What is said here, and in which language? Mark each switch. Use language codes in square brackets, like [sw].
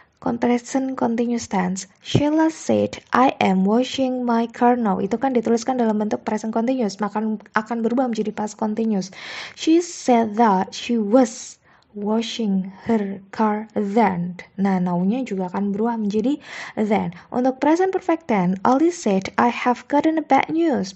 [en] Present continuous tense. Sheila said, I am washing my car now. [id] Itu kan dituliskan dalam bentuk present continuous, maka akan berubah menjadi past continuous. [en] She said that she was washing her car then. [id] Nah, now-nya juga akan berubah menjadi then. Untuk [en] present perfect tense, Ali said, I have gotten a bad news.